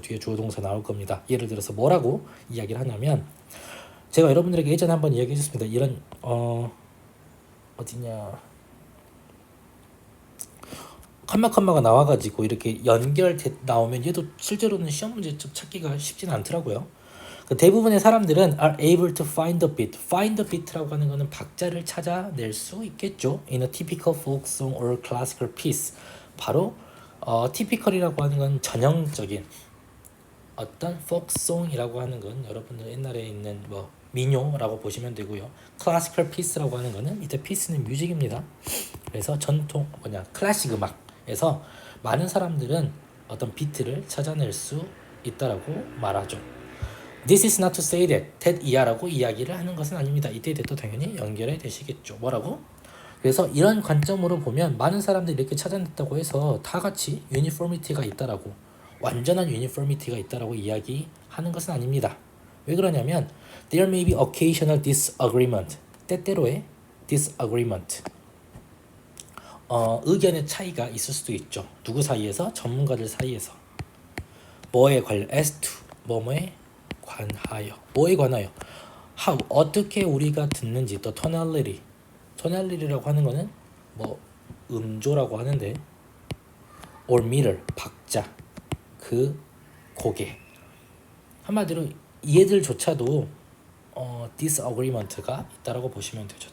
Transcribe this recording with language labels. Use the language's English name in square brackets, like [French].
[Korean] 뒤에 주어 동사 나올 겁니다. 예를 들어서 뭐라고 이야기를 하냐면 제가 여러분들에게 예전에 한번 이야기해 줬습니다. 이런 어디냐 컴마가 나와가지고 이렇게 연결 나오면 얘도 실제로는 시험 문제집 찾기가 쉽지는 않더라고요. 대부분의 사람들은 [English] are able to find the beat. find the beat [Korean] 라고 하는 거는 박자를 찾아낼 수 있겠죠. [English] in a typical folk song or classical piece. [Korean] 바로 typical이라고 하는 건 전형적인 어떤 folk song이라고 하는 건 여러분들 옛날에 있는 뭐 민요라고 보시면 되고요. [English] classical piece [Korean] 라고 하는 거는 이때 piece는 뮤직입니다. 그래서 전통 클래식 음악에서 많은 사람들은 어떤 비트를 찾아낼 수 있다라고 말하죠. [English] This is not to say that [Korean] 이하라고 이야기를 하는 것은 아닙니다. 이때 대도 당연히 연결이 되시겠죠. 뭐라고? 그래서 이런 관점으로 보면 많은 사람들이 이렇게 찾아냈다고 해서 다 같이 유니포미티가 있다라고 완전한 유니포미티가 있다라고 이야기하는 것은 아닙니다. 왜 그러냐면 [English] there may be occasional disagreement. [Korean] 때때로의 disagreement. 의견의 차이가 있을 수도 있죠. 누구 사이에서? 전문가들 사이에서. 뭐에 관련 [English] as to [Korean] 뭐뭐에 관하여. 뭐에 관하여? how 어떻게 우리가 듣는지 또 tonality라고 하는 거는 뭐 음조라고 하는데 or meter 박자 그 고개 한마디로 얘들조차도 disagreement가 있다라고 보시면 되죠.